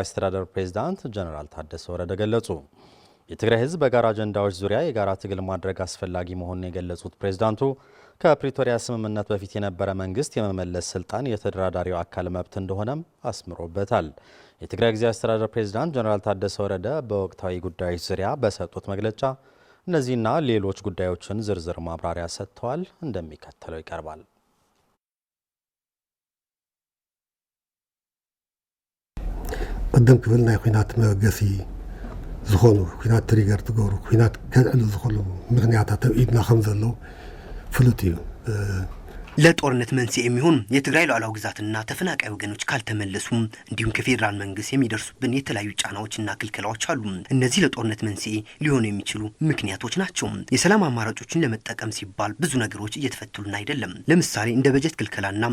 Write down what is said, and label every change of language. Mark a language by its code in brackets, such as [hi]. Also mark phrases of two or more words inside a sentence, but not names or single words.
[am] አስተዳደር ፕሬዝዳንት ጀነራል ታደሰ ወረደ ገለጹ። የትግራይ ህዝብ በጋራ አጀንዳዎች ዙሪያ የጋራ ትግል ማድረግ አስፈላጊ መሆኑን የገለጹት ፕሬዝዳንቱ ከፕሪቶሪያ ስምምነት በፊት የነበረ መንግስት የመመለስ ስልጣን የተደራዳሪው አካል መብት እንደሆነም አስምሮበታል። የትግራይ ጊዜያዊ አስተዳደር ፕሬዝዳንት ጀነራል ታደሰ ወረደ በወቅታዊ ጉዳዮች ዙሪያ በሰጡት መግለጫ እነዚህና ሌሎች ጉዳዮችን ዝርዝር ማብራሪያ ሰጥተዋል። እንደሚከተለው ይቀርባል። [ti] ቀደም ክብል ናይ ኩናት መገሲ ዝኾኑ ኩናት ትሪገር ትገብሩ ኩናት ከልዕሉ ዝኽእሉ ምክንያታት ኢድና ከም ዘለው ፍሉጥ እዩ። [am] ለጦርነት መንስኤ የሚሆን የትግራይ ሉዓላዊ ግዛትና ተፈናቃይ ወገኖች ካልተመለሱም እንዲሁም ከፌዴራል መንግስት የሚደርሱብን የተለያዩ ጫናዎችና ክልከላዎች አሉ። እነዚህ ለጦርነት መንስኤ ሊሆኑ የሚችሉ ምክንያቶች ናቸው። የሰላም አማራጮችን ለመጠቀም ሲባል ብዙ ነገሮች እየተፈቱልን አይደለም። ለምሳሌ እንደ በጀት ክልከላና